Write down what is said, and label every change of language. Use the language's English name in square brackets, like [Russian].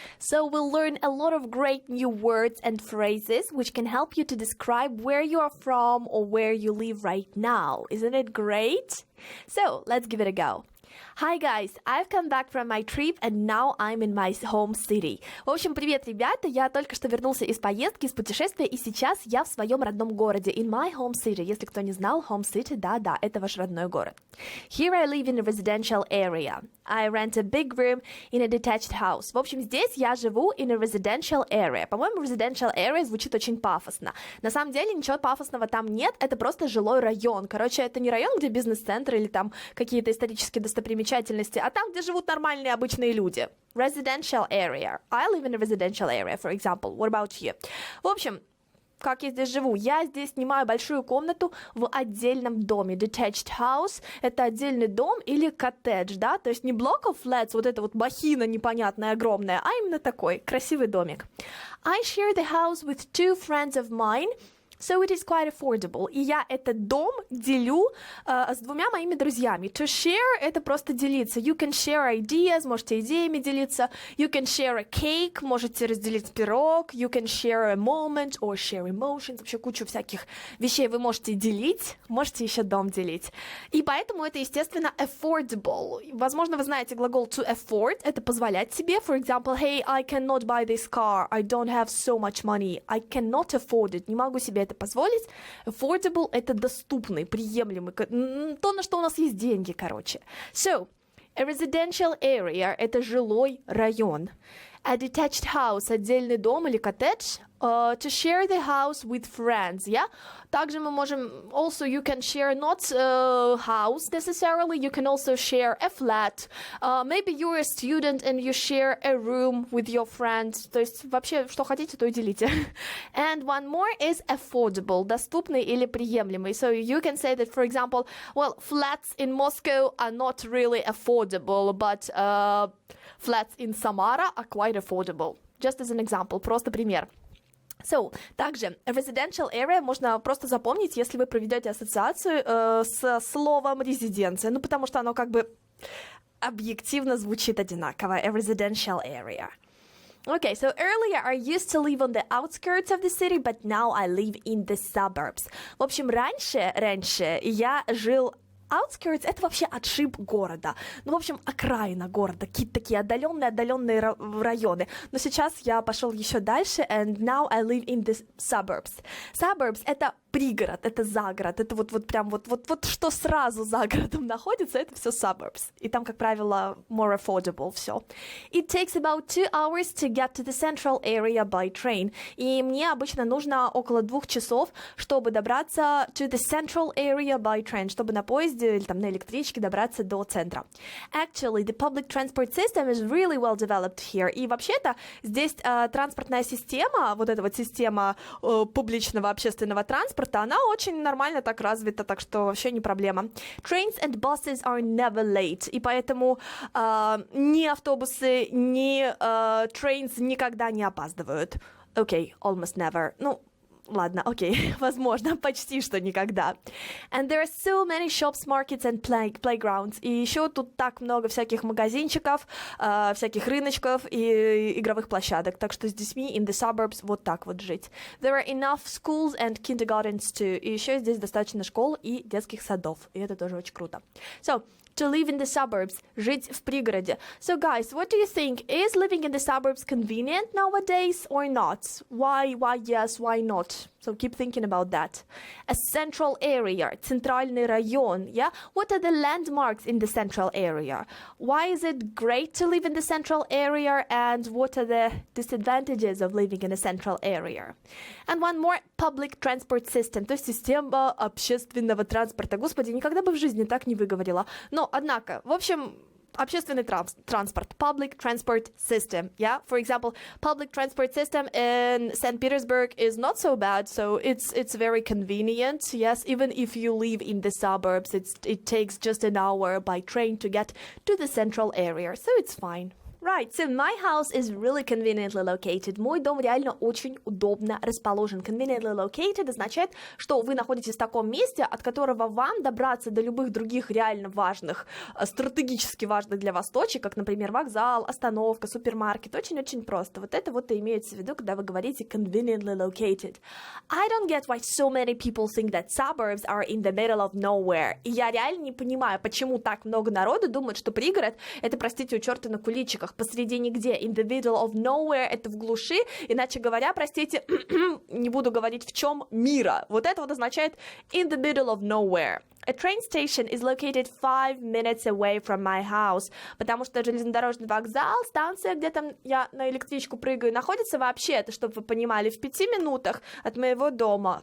[English] So we'll learn a lot of great new words and phrases which can help you to describe where you are from or where you live right now. Isn't it great? So let's give it a go. Hi guys, I've come back from my trip and now I'm in my home city. [Russian] В общем, привет, ребята, я только что вернулся из поездки, из путешествия, и сейчас я в своем родном городе, [English] in my home city. [Russian] Если кто не знал, home city, да, это ваш родной город. [English] Here I live in a residential area. I rent a big room in a detached house. [Russian] В общем, здесь я живу [English] in a residential area. [Russian] По-моему, residential area звучит очень пафосно. На самом деле ничего пафосного там нет, это просто жилой район. Короче, это не район, где бизнес-центр или там какие-то исторические достопримечательности, а там, где живут нормальные обычные люди. [English] Residential area. I live in a residential area, for example. What about you? [Russian] В общем, как я здесь живу? Я здесь снимаю большую комнату в отдельном доме. Detached house — это отдельный дом или коттедж, да? То есть не block of flats, вот эта вот махина непонятная, огромная, а именно такой красивый домик. [English] I share the house with two friends of mine. So it is quite affordable. [Russian] И я этот дом делю с двумя моими друзьями. To share — это просто делиться. [English] You can share ideas, [Russian] можете идеями делиться. [English] You can share a cake, [Russian] можете разделить пирог. [English] You can share a moment or share emotions. [Russian] Вообще кучу всяких вещей вы можете делить. Можете еще дом делить. И поэтому это, естественно, affordable. Возможно, вы знаете глагол to afford. Это позволять себе. [English] For example, hey, I cannot buy this car. I don't have so much money. I cannot afford it. [Russian] Не могу себе это позволить. Affordable — это доступный, приемлемый, то, на что у нас есть деньги, короче. [English] So, a residential area — [Russian] это жилой район. A detached house — отдельный дом или коттедж. [English] To share the house with friends, yeah? [Russian] Также мы можем, [English] also you can share not a house necessarily, you can also share a flat. Maybe you're a student and you share a room with your friends. [Russian] То есть вообще, что хотите, то и делите. [English] And one more is affordable, [Russian] доступный или приемлемый. [English] So you can say that, for example, well, flats in Moscow are not really affordable, but flats in Samara are quite affordable. Just as an example, [Russian] просто пример. So, также residential area можно просто запомнить, если вы проведете ассоциацию с словом резиденция, ну потому что оно как бы объективно звучит одинаково. [English] A residential area. Okay, so earlier I used to live on the outskirts of the city, but now I live in the suburbs. [Russian] В общем, раньше я жил outskirts — это вообще отшиб города. Ну, в общем, окраина города, какие-то такие отдаленные районы. Но сейчас я пошел еще дальше, [English] and now I live in the suburbs. [Russian] Suburbs — это пригород, это загород, это вот прям вот что сразу за городом находится, это все suburbs. И там, как правило, [English] more affordable [Russian] все. [English] It takes about 2 hours to get to the central area by train. [Russian] И мне обычно нужно около 2 часов, чтобы добраться [English] to the central area by train, [Russian] чтобы на поезде или там на электричке добраться до центра. [English] Actually, the public transport system is really well developed here. [Russian] И вообще-то здесь транспортная система, вот эта вот система публичного общественного транспорта, она очень нормально так развита, так что вообще не проблема. [English] Trains and buses are never late. [Russian] И поэтому ни автобусы, ни trains никогда не опаздывают. [English] Okay, almost never. [Russian] Ну, ладно, окей, возможно, почти что никогда. [English] And there are so many shops, markets and playgrounds. [Russian] И еще тут так много всяких магазинчиков, всяких рыночков и игровых площадок. Так что с детьми [English] in the suburbs [Russian] вот так вот жить. [English] There are enough schools and kindergartens too. [Russian] И еще здесь достаточно школ и детских садов. И это тоже очень круто. [English] So, to live in the suburbs, [Russian] жить в пригороде. [English] So guys, what do you think? Is living in the suburbs convenient nowadays or not? Why yes, why not? So keep thinking about that. A central area, [Russian] центральный район, [English] yeah? What are the landmarks in the central area? Why is it great to live in the central area, and what are the disadvantages of living in a central area? And one more, public transport system, [Russian] то есть система общественного транспорта. Господи, никогда бы в жизни так не выговорила. Но, однако, в общем, общественный транспорт, public transport system, yeah? [English] For example, public transport system in St. Petersburg is not so bad, so it's very convenient, yes? Even if you live in the suburbs, it takes just an hour by train to get to the central area, so it's fine. Right, so my house is really conveniently located. [Russian] Мой дом реально очень удобно расположен. Conveniently located означает, что вы находитесь в таком месте, от которого вам добраться до любых других реально важных, стратегически важных для вас точек, как, например, вокзал, остановка, супермаркет, очень-очень просто. Вот это вот и имеется в виду, когда вы говорите conveniently located. [English] I don't get why so many people think that suburbs are in the middle of nowhere. [Russian] И я реально не понимаю, почему так много народу думает, что пригород — это, простите, у черта на куличиках, посреди нигде. In the middle of nowhere — это в глуши, иначе говоря, простите, не буду говорить в чем мира. Вот это вот означает in the middle of nowhere. [English] A train station is located 5 minutes away from my house, [Russian] потому что железнодорожный вокзал, станция, где там я на электричку прыгаю, находится вообще, это чтобы вы понимали, в 5 минутах от моего дома.